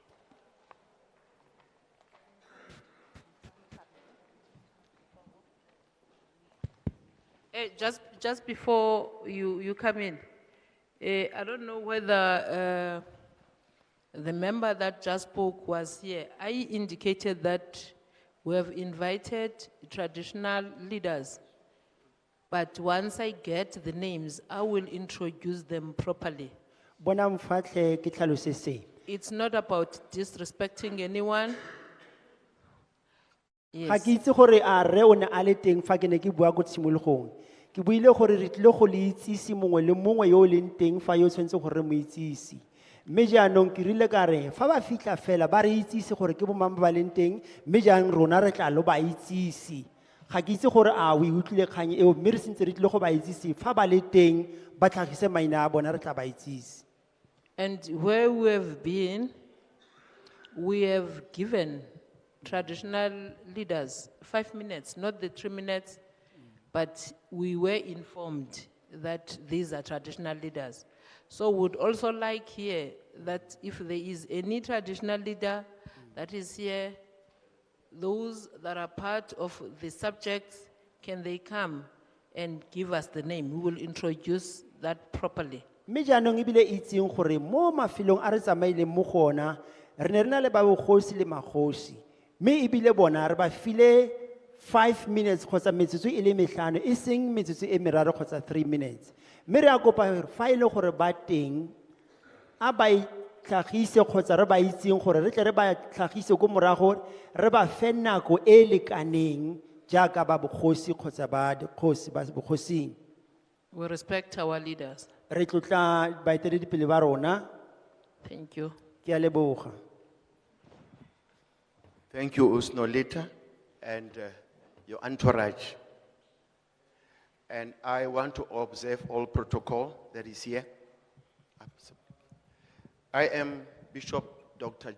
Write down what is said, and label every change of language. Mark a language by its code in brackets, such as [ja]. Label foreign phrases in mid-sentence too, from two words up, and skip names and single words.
[en] Just before you come in, I don't know whether the member that just spoke was here. I indicated that we have invited traditional leaders, but once I get the names, I will introduce them properly. [tn] Bona mfatle ke tlhalose se. [en] It's not about disrespecting anyone. [tn] Ga [en] Yes. [tn] ke itse gore a re o ne a le teng fa ke ne ke bua ko tshimologong. Ke buile gore re tlile go le itsisi mongwe le mongwe yo o leng teng fa yo tshwantse gore re mo itsisi. Mme jaanong ke rile ka re fa ba fitlha fela ba re itsisi gore ke bo mang ba leng teng mme jang rona re tla lo ba itsisi. Ga ke itse gore a o utlwile kgang eo mme re sentse re tlile go ba itsisi fa ba le teng ba tlhagise maina a bona re tla ba itsisi. [en] And where we have been, we have given traditional leaders 5 minutes, not the 3 minutes, but we were informed that these are traditional leaders. So would also like here that if there is any traditional leader that is here, those that are part of the subjects, can they come and give us the name? We will introduce that properly. [tn] Mme jaanong ebile itseng gore mo mafelong a re tsamaileng mo go ona re ne re na le ba bogosi le magosi mme ebile bona re ba file 5 minutes kgotsa metsotso e le metlhano e seng metsotso e meraro kgotsa 3 minutes mme re a kopa gore fa e le gore ba teng a ba itlhagise kgotsa re ba itseng gore re tle re ba tlhagise ko morago re ba fe nako e lekaneng jaaka ba bogosi kgotsa ba dikgosi ba bogosing. [en] We respect our leaders. [tn] Re tlotla baeteledipele ba rona. [en] Thank you. [tn] Ke a leboga. [en] Thank you, Usnolita, and your entourage. And I want to observe all protocol that is here. I am Bishop Dr.